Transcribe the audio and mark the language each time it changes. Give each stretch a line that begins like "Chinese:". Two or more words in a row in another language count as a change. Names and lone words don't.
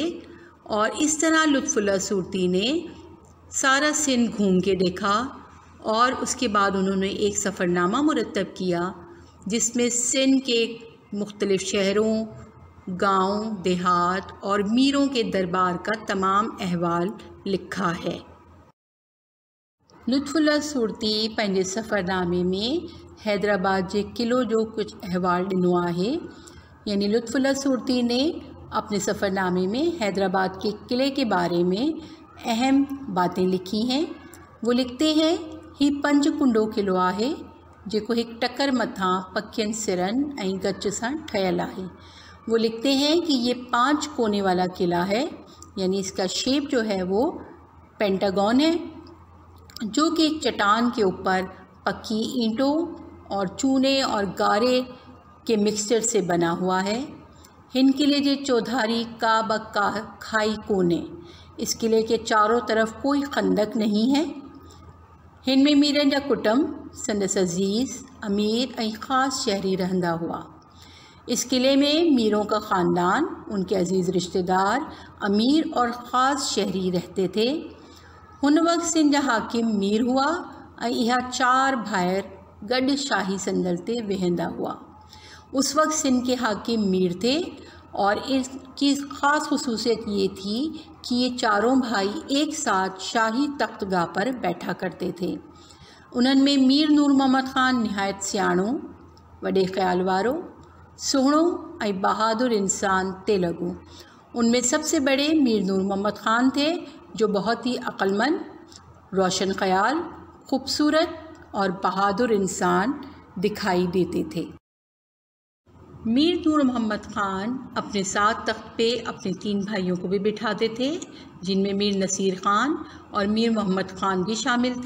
Urdu: اور اس طرح لطف اللہ سورتی نے سارا سندھ گھوم کے دیکھا اور اس کے بعد انہوں نے ایک سفرنامہ مرتب کیا جس میں سندھ کے مختلف شہروں، گاؤں، دیہات اور میروں کے دربار کا تمام احوال لکھا ہے.
Sindhi: लुत्फुल्लाह सूरती पंहिंजे सफ़रनामे में हैदराबाद के किलो जो कुछ अहवाल ॾिनो आहे।
Urdu: یعنی لطف اللہ سورتی نے اپنے سفرنامے میں حیدرآباد کے قلعے کے بارے میں اہم باتیں لکھی ہیں. وہ لکھتے ہیں
Sindhi: ही 5 कुंडो किलो आहे, जेको एक टकर मथां पखियन सिरन ऐं गच सां ठहियल आहे।
Urdu: وہ لکھتے ہیں کہ یہ 5 کونے والا قلعہ ہے، یعنی اس کا شیپ جو ہے وہ پینٹاگون ہے، جو کہ ایک چٹان کے اوپر پکی اینٹوں اور چونے اور گارے کے مکسچر سے بنا ہوا ہے.
Sindhi: हिन किले जे चौधारी का बक्का खाई कोने।
Urdu: اس قلعے کے چاروں طرف کوئی خندق نہیں ہے.
Sindhi: हिन में मीरन जा कुटुंब, संदसि अज़ीज़, अमीर ऐं ख़ास शहरी रहंदा हुआ।
Urdu: اس قلعے میں میروں کا خاندان، ان کے عزیز رشتہ دار، امیر اور خاص شہری رہتے تھے.
Sindhi: हुन वक़्त सिंध जा हाकिम मीर हुआ ऐं इहा 4 भाइर गॾु शाही संदल ते वेहंदा हुआ।
Urdu: اس وقت سندھ کے حاکم میر تھے اور اس کی خاص خصوصیت یہ تھی کہ یہ چاروں بھائی ایک ساتھ شاہی تخت گاہ پر بیٹھا کرتے تھے.
Sindhi: उन्हनि में मीर नूर मोहम्मद ख़ान निहायत सियाणो, वॾे ख़्याल वारो, सुहिणो ऐं बहादुर इंसान ते लॻो।
Urdu: ان میں سب سے بڑے میر نور محمد خان تھے، جو بہت ہی عقلمند، روشن خیال، خوبصورت اور بہادر انسان دکھائی دیتے تھے. میر نور محمد خان اپنے ساتھ تخت پہ اپنے 3 بھائیوں کو بھی بٹھاتے تھے، جن میں میر نصیر خان اور میر محمد خان بھی شامل تھے.